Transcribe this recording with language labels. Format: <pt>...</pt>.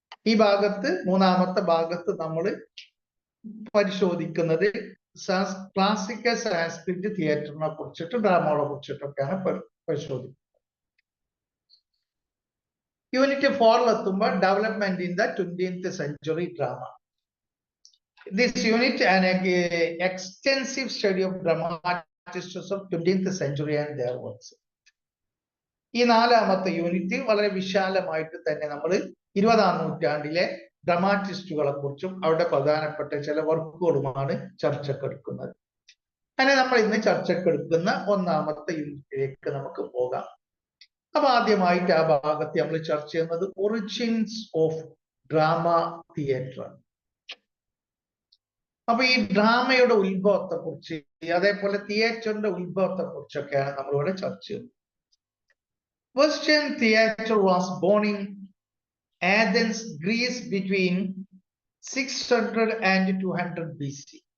<ml>ഈ ഭാഗത്ത് മൂന്നാമത്തെ ഭാഗത്ത് നമ്മൾ പരിശോധിക്കുന്നത് ക്ലാസിക്കൽ സാൻസ്ക്രിറ്റ് തിയേറ്ററിനെ കുറിച്ചിട്ട് ഡ്രാമകളെ കുറിച്ചിട്ടൊക്കെയാണ് പരിശോധിക്കുന്നത്.</ml> <en>unit 4</en> <ml>എത്തുമ്പോൾ</ml> <en>Development in the 20th century drama. This unit an extensive study of dramatists of 20th century and their works.</en> <ml>ഈ നാലാമത്തെ യൂണിറ്റ് വളരെ വിശാലമായിട്ട് തന്നെ നമ്മൾ 20ാം നൂറ്റാണ്ടിലെ ഡ്രാമാറ്റിസ്റ്റുകളെ കുറിച്ചും അവരുടെ പ്രധാനപ്പെട്ട ചില വർക്കുകളുമാണ് ചർച്ചക്കെടുക്കുന്നത്. അങ്ങനെ നമ്മൾ ഇന്ന് ചർച്ചക്കെടുക്കുന്ന ഒന്നാമത്തെ യൂണിറ്റിലേക്ക് നമുക്ക് പോകാം. അപ്പൊ ആദ്യമായിട്ട് ആ ഭാഗത്ത് നമ്മൾ ചർച്ച ചെയ്യുന്നത്</ml> <en>Origins of drama theatre.</en> <ml>അപ്പൊ ഈ ഡ്രാമയുടെ ഉത്ഭവത്തെ കുറിച്ച് അതേപോലെ തിയേറ്ററിന്റെ ഉത്ഭവത്തെ കുറിച്ചൊക്കെയാണ് നമ്മളിവിടെ ചർച്ച ചെയ്യുന്നത്.</ml> <en>Western theatre was born in Athens, Greece between 600 and 200 BC.</en>